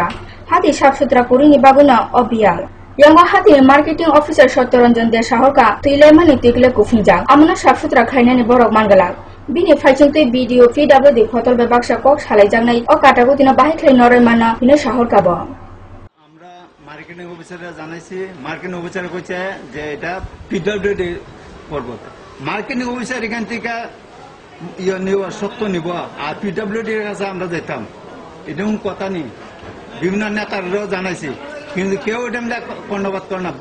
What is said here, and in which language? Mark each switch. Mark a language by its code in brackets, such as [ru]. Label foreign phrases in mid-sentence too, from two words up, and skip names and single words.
[trp] Hati sab-sutra kurini baguna obial. Yango hati [en] marketing officer [trp] Shottoranjan de Shahorka tuilemani tikle kufingjak. Amuna sab-sutra khainani borok mangalak. Bini faijingtui video PWD khotol bebaksa kok salaijaknai o katagutina bahi khlai norai mana bini Shahorka bo. [bn] আমরা [en] marketing officers [bn] জানাইছি, [en] marketing officer [bn] কইছে যে এটা PWD করব। [en] marketing officer [bn] এখান থেকে নিব সত্য নিব আর PWD এর কাছে আমরা যেতাম। এরকম কথা নেই। বিভিন্ন নেতারাও জানাইছি কিন্তু কেউ এটা কর্ণপাত করে না।